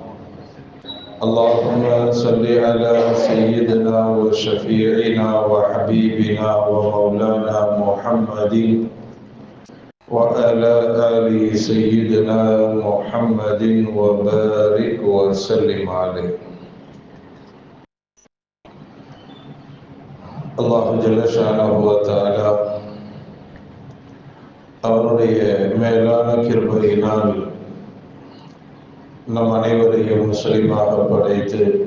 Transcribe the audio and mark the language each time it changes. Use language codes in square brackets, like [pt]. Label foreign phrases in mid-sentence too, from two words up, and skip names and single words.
[ar] اللهم صل على سيدنا وشفيعنا وحبيبنا ومولانا محمد وعلى آل سيدنا محمد وبارك وسلم عليه. [ta] அல்லாஹ் [ar] جل شأنه وتعالى [ta] அவருடைய மேலான கிருபையினால் நம் அனைவரையும் முஸ்லிமாக படைத்து